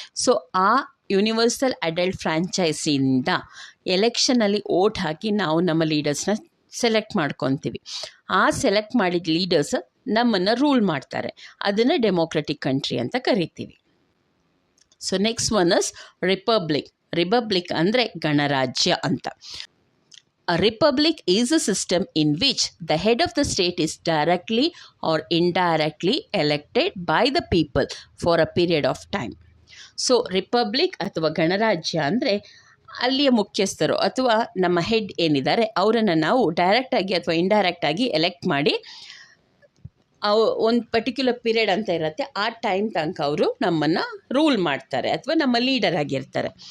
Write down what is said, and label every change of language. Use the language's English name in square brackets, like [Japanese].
[Kannada] So ಆ universal adult ಫ್ರ್ಯಾಂಚೈಸಿಯಿಂದ ಎಲೆಕ್ಷನಲ್ಲಿ vote ಹಾಕಿ ನಾವು ನಮ್ಮ ಲೀಡರ್ಸ್ನ ಸೆಲೆಕ್ಟ್ ಮಾಡ್ಕೊತೀವಿ. ಆ ಸೆಲೆಕ್ಟ್ ಮಾಡಿದ ಲೀಡರ್ಸ್ ನಮ್ಮನ್ನು ರೂಲ್ ಮಾಡ್ತಾರೆ. ಅದನ್ನು ಡೆಮೋಕ್ರೆಟಿಕ್ ಕಂಟ್ರಿ ಅಂತ ಕರಿತೀವಿ. [English] so next one is republic [Kannada] ಅಂದರೆ ಗಣರಾಜ್ಯ ಅಂತ. [English] A republic is a system in which the head of the state is directly or indirectly elected by the people for a period of time. [Kannada] So republic ಅಥವಾ ಗಣರಾಜ್ಯ ಅಂದರೆ ಅಲ್ಲಿಯ ಮುಖ್ಯಸ್ಥರು ಅಥವಾ ನಮ್ಮ ಹೆಡ್ ಏನಿದ್ದಾರೆ ಅವರನ್ನು ನಾವು ಡೈರೆಕ್ಟಾಗಿ ಅಥವಾ ಇಂಡೈರೆಕ್ಟಾಗಿ ಎಲೆಕ್ಟ್ ಮಾಡಿ ಒಂದು ಪರ್ಟಿಕ್ಯುಲರ್ ಪೀರಿಯಡ್ ಅಂತ ಇರುತ್ತೆ, ಆ ಟೈಮ್ ತನಕ ಅವರು ನಮ್ಮನ್ನು ರೂಲ್ ಮಾಡ್ತಾರೆ ಅಥವಾ ನಮ್ಮ ಲೀಡರ್ ಆಗಿರ್ತಾರೆ.